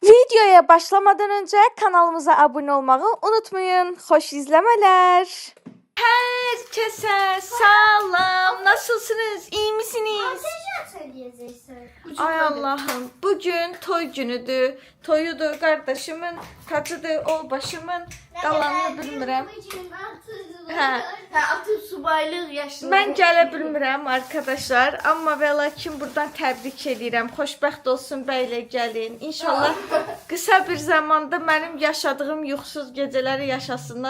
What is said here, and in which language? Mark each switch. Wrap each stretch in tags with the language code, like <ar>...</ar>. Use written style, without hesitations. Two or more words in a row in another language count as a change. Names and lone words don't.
<tr>Videoya başlamadan önce kanalımıza abone olmayı unutmayın. Hoş izlemeler. Herkese selam. Nasılsınız? İyi misiniz? Ay Allah'ım.</tr> <az>Bugün toy günüdür. Toyudur kardeşimin, tacıdır o başımın. Qalanını bilmirəm. Atıb subaylıq yaşlı. Mən gələ bilmirəm arkadaşlar. Amma və lakin buradan təbrik edirəm. Xoşbəxt olsun bəylə gəlin. İnşallah qısa bir zamanda mənim yaşadığım yuxusuz gecələri yaşasınlar.</az>